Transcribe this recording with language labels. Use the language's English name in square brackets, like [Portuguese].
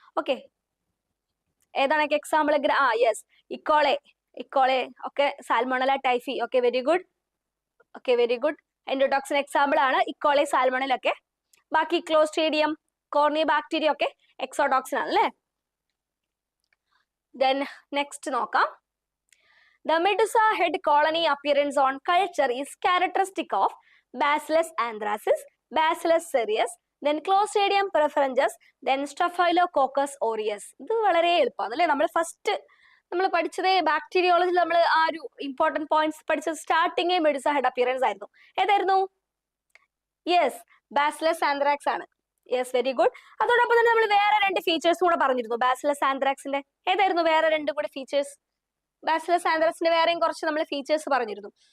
[Malayalam] Okay, ഏതാണ് example? Yes, ഇക്കോളെ ഒക്കെ salmonella typhi. Okay, very good. Okay, very good. Endotoxin example ആണ് ഇക്കോളെ, salmonella ഒക്കെ. ബാക്കി ക്ലോസ്ട്രീഡിയം, കോർണിബാക്ടീരിയ ഒക്കെ എക്സോടോക്സിൻ ആണ് അല്ലേ? [English] Then next നോക്കാം. The medusa head colony appearance on culture is characteristic of Bacillus anthracis, Bacillus cereus, then Clostridium preferens, then Staphylococcus aureus. [Malayalam] ഇത് വളരെ എളുപ്പമാണ് അല്ലേ? നമ്മൾ ഫസ്റ്റ് നമ്മൾ പഠിച്ചത് ബാക്ടീരിയോളജിയിൽ നമ്മൾ ആ ഒരു ഇമ്പോർട്ടന്റ് പോയിന്റ്സ് പഠിച്ചത് സ്റ്റാർട്ടിങ് മെഡിസ ഹെഡ് അപ്പിയറൻസ് ആയിരുന്നു. ഏതായിരുന്നു? യെസ്, ബാസിലസ് ആന്ത്രാക്സ് ആണ്. Yes, very good. അതോടൊപ്പം തന്നെ നമ്മൾ വേറെ 2 ഫീച്ചേഴ്സ് കൂടെ പറഞ്ഞിരുന്നു ബാസിലസ് ആന്ത്രാക്സിന്റെ. ഏതായിരുന്നു വേറെ 2 കൂടെ ഫീച്ചേഴ്സ്? ബാസിലസ് ആന്ത്രാക്സിന്റെ വേറെയും കുറച്ച് നമ്മൾ ഫീച്ചേഴ്സ് പറഞ്ഞിരുന്നു.